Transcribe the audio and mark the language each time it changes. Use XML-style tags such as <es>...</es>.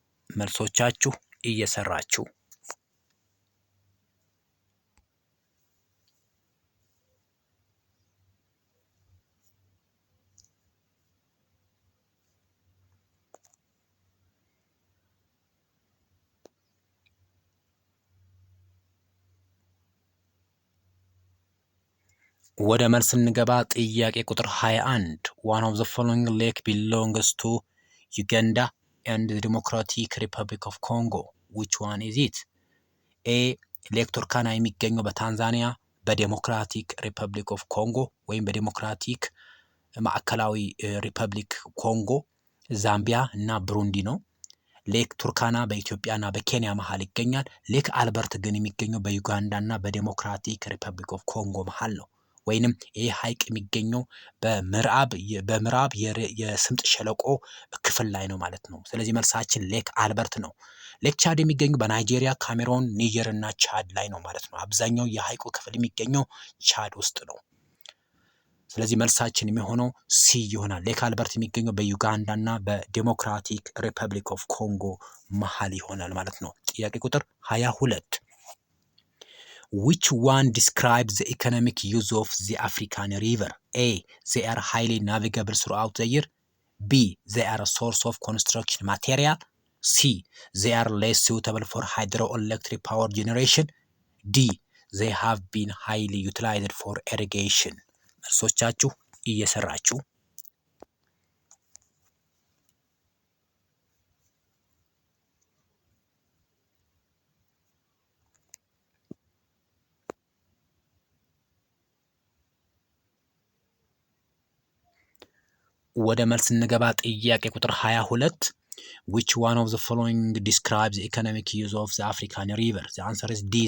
<am>መልሶቻችሁ እየሰራችሁ ወደ መልስ እንገባ። ጥያቄ ቁጥር 21</am> <en>one of the following lake belongs to Uganda and the Democratic Republic of Congo. which one is it? A.</en> <am>ሌክ ቱርካና የሚገኘው በታንዛኒያ በዴሞክራቲክ ሪፐብሊክ ኦፍ ኮንጎ ወይም በዴሞክራቲክ ማዕከላዊ ሪፐብሊክ ኮንጎ፣ ዛምቢያ እና ብሩንዲ ነው። ሌክ ቱርካና በኢትዮጵያና በኬንያ መሃል ይገኛል። ሌክ አልበርት ግን የሚገኘው በዩጋንዳ እና በዴሞክራቲክ ሪፐብሊክ ኦፍ ኮንጎ መሃል ነው። ወይንም ይህ ሐይቅ የሚገኘው በምዕራብ የስምጥ ሸለቆ ክፍል ላይ ነው ማለት ነው። ስለዚህ መልሳችን ሌክ አልበርት ነው። ሌክ ቻድ የሚገኘው በናይጄሪያ፣ ካሜሮን፣ ኒጀር እና ቻድ ላይ ነው ማለት ነው። አብዛኛው የሐይቁ ክፍል የሚገኘው ቻድ ውስጥ ነው። ስለዚህ መልሳችን የሚሆነው ሲ ይሆናል። ሌክ አልበርት የሚገኘው በዩጋንዳ እና በዴሞክራቲክ ሪፐብሊክ ኦፍ ኮንጎ መሃል ይሆናል ማለት ነው። ጥያቄ ቁጥር 22</am> <en>which one describes the economic use of the African river? A. They are highly navigable throughout the year. B. They are a source of construction material. C. They are less suitable for hydroelectric power generation. D. They have been highly utilized for irrigation.</en> <am>መልሶቻችሁ እየሰራችሁ ወደ መልስ እንገባ። ጥያቄ ቁጥር 22</am> <en>which one of the following describes the economic use of the African river? The answer is D.</en>